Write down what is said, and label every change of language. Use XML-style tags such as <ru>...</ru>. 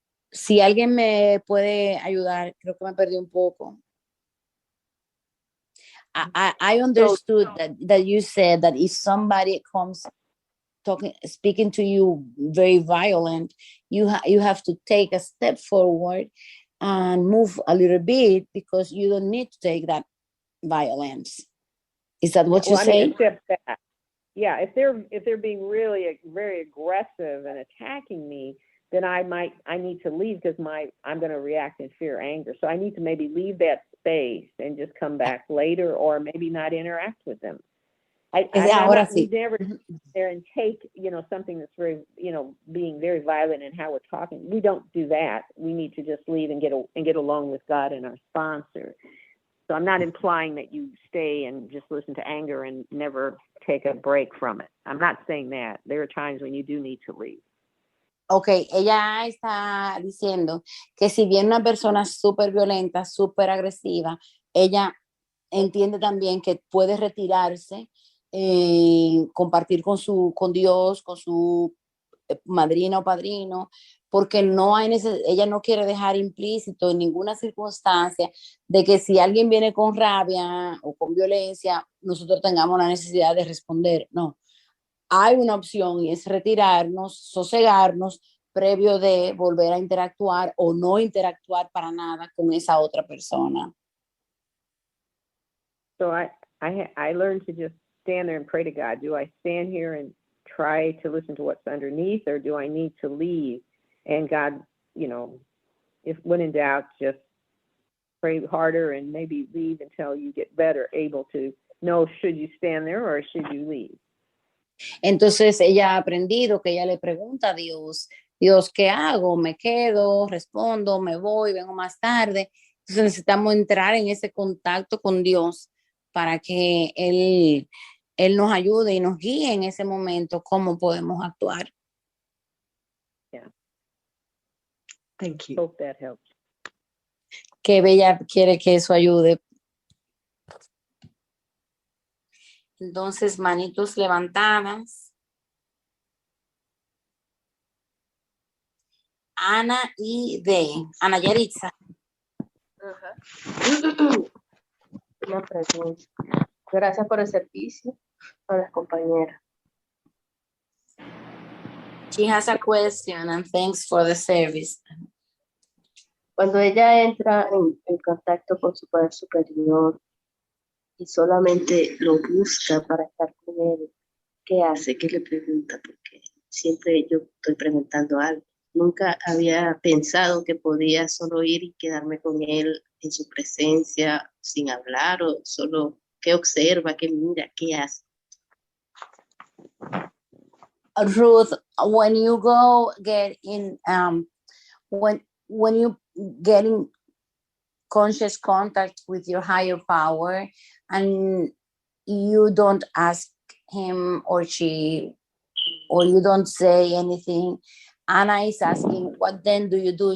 <es>Si alguien me puede ayudar, creo que me perdí un poco.</es> <en>I understood that you said that if somebody comes speaking to you very violent, you have to take a step forward and move a little bit because you don't need to take that violence. Is that what you say? Accept that. yeah, if they're being really very aggressive and attacking me, then I need to leave because I'm going to react in fear, anger. So I need to maybe leave that space and just come back later, or maybe not interact with them. We never sit there and take, something that's very, being very violent in how we're talking. We don't do that. We need to just leave and get along with God and our sponsor. So I'm not implying that you stay and just listen to anger and never take a break from it. I'm not saying that. There are times when you do need to leave.</en> <es>Ok, ella está diciendo que si bien una persona súper violenta, súper agresiva, ella entiende también que puede retirarse, compartir con Dios, con su madrina o padrino, porque ella no quiere dejar implícito en ninguna circunstancia de que si alguien viene con rabia o con violencia, nosotros tengamos la necesidad de responder. No, hay una opción y es retirarnos, sosegarnos, previo de volver a interactuar o no interactuar para nada con esa otra persona.</es> <en>So I learned to just stand there and pray to God. Do I stand here and try to listen to what's underneath, or do I need to leave? And God, if when in doubt, just pray harder and maybe leave until you get better, able to know, should you stand there or should you leave?</en> <es>Entonces ella ha aprendido que ella le pregunta a Dios, ¿qué hago? ¿Me quedo? ¿Respondo? ¿Me voy? ¿Vengo más tarde? Entonces necesitamos entrar en ese contacto con Dios para que Él nos ayude y nos guíe en ese momento cómo podemos actuar.</es> <en>Yeah. Thank you. Hope that helps.</en> <es>Qué bella quiere que eso ayude. Entonces, manitos levantadas. Ana y D. Ana Yaritza. Una pregunta. Gracias por el servicio a las compañeras.</es> <en>She has a question and thanks for the service.</en> <es>Cuando ella entra en contacto con su poder superior y solamente lo busca para estar con él, ¿qué hace? ¿Qué le pregunta? Porque siempre yo estoy preguntando algo. Nunca había pensado que podía solo ir y quedarme con él en su presencia sin hablar, o solo qué observa, qué mira, qué hace.</es> <en>Ruth, when you go get in, when you get in conscious contact with your higher power and you don't ask him or she, or you don't say anything, Anna is asking, what then do you do?</en>